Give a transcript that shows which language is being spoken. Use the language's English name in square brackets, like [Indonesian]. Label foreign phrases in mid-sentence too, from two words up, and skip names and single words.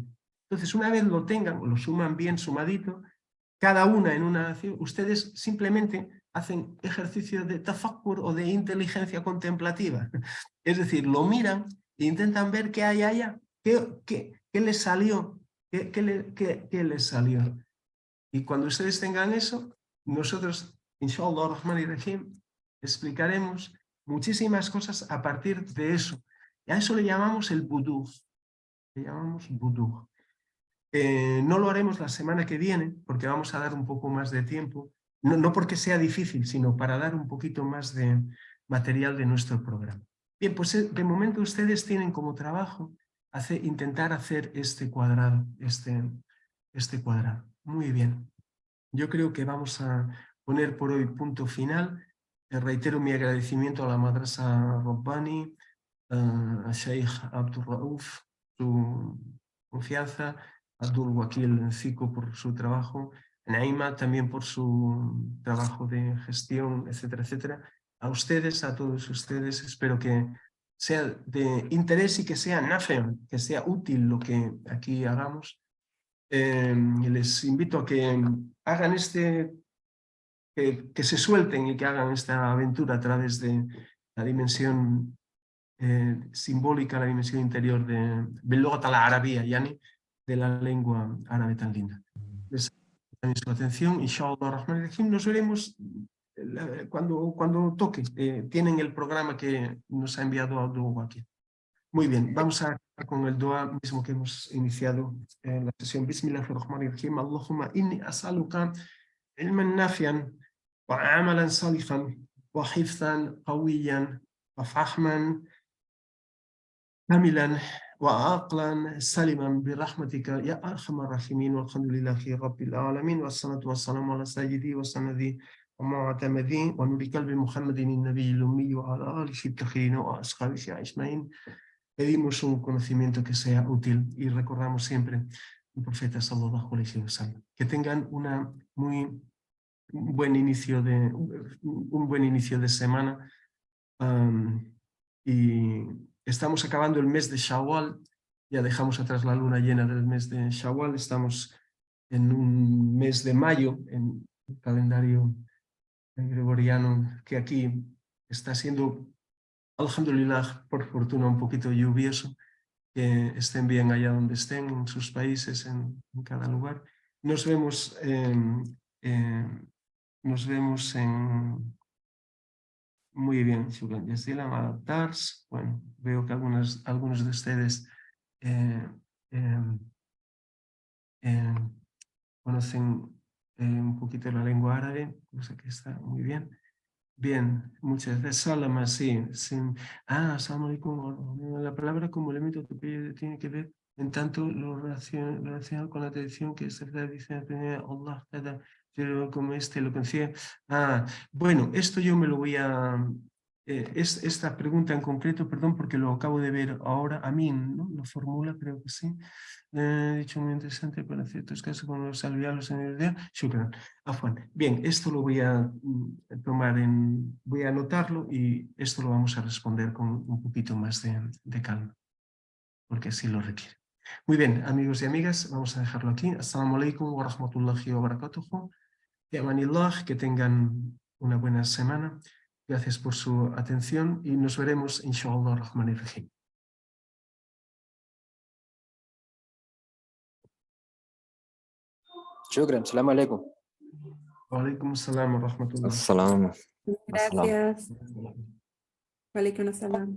[Spanish] Entonces, una vez lo tengan, lo suman bien sumadito, cada una en una acción, ustedes simplemente hacen ejercicio de tafakkur o de inteligencia contemplativa. Es decir, lo miran e intentan ver qué hay allá, qué les salió, qué les salió. Y cuando ustedes tengan eso, nosotros, [Arabic] إن شاء الله الرحمن الرحيم, [Spanish] explicaremos muchísimas cosas a partir de eso. Y a eso le llamamos el vudú. Le llamamos vudú. No lo haremos la semana que viene, porque vamos a dar un poco más de tiempo. No porque sea difícil, sino para dar un poquito más de material de nuestro programa. Bien, pues de momento ustedes tienen como trabajo intentar hacer este cuadrado, este cuadrado. Muy bien. Yo creo que vamos a poner por hoy punto final. Reitero mi agradecimiento a la Madrasa Rabbani, a Sheikh Abdul Rauf, su confianza, a Abdul Wakil Zico por su trabajo, a Naima también por su trabajo de gestión, etcétera. A ustedes, a todos ustedes, espero que sea de interés y que sea nafe, que sea útil lo que aquí hagamos. Les invito a que hagan que se suelten y que hagan esta aventura a través de la dimensión simbólica, la dimensión interior [Arabic] باللغة العربية يعني, [Spanish] de la lengua árabe tan linda. Les agradezco su atención. [Arabic] إن شاء الله رحمن رحيم. [Spanish] Nos veremos cuando toque. Tienen el programa que nos ha enviado Abdul aquí. Muy bien, vamos a acabar con el dua mismo que hemos iniciado en la sesión. [Arabic] Bismillahirrahmanirrahim. اللهم إني أسألك علما نافعا وعملا صالحا وحفظا قويا وفهما كاملا وعقلا سلما برحمتك يا أرحم الراحمين والحمد لله رب العالمين والصلاة والسلام على سيدي وسندي ومعتمدي ونور قلب محمد النبي الأمي وعلى آله الطاهرين وأصحابه أجمعين. [Spanish] Pedimos un conocimiento que sea útil y recordamos siempre el profeta [Arabic] صلى الله عليه وسلم. [Spanish] Que tengan un buen inicio de semana. Y estamos acabando el mes de Shawwal, ya dejamos atrás la luna llena del mes de Shawwal, estamos en un mes de mayo, en el calendario gregoriano, que aquí está siendo, alhamdulillah, por fortuna, un poquito lluvioso. Que estén bien allá donde estén, en sus países, en cada lugar. Nos vemos en... Muy bien, [Arabic] شكرا جزيلا ala Tars. [Spanish] Bueno, veo que algunos de ustedes conocen un poquito la lengua árabe, cosa que está muy bien. Bien, muchas gracias. Salama, sí. [Arabic] السلام عليكم. [Spanish] La palabra como elemento que tiene que ver en tanto lo relacionado con la tradición que se dice Allah, pero como lo conocía. Bueno, esto yo me lo voy a... esta pregunta en concreto, perdón, porque lo acabo de ver ahora, Amin, ¿no? Lo formula, creo que sí. Dicho muy interesante para ciertos casos como los alveolos en el día. [Arabic] شكرا. عفوا. [Spanish] Bien, esto lo voy a voy a anotarlo y esto lo vamos a responder con un poquito más de calma, porque así lo requiere. Muy bien, amigos y amigas, vamos a dejarlo aquí. [Arabic] السلام عليكم ورحمة الله وبركاته. Yamanillah, [Spanish] que tengan una buena semana. Gracias por su atención y nos veremos, [Arabic] إن شاء الله، الرحمن الرحيم. شكرا، سلام عليكم. وعليكم السلام ورحمة الله. Assalam. Gracias. وعليكم السلام.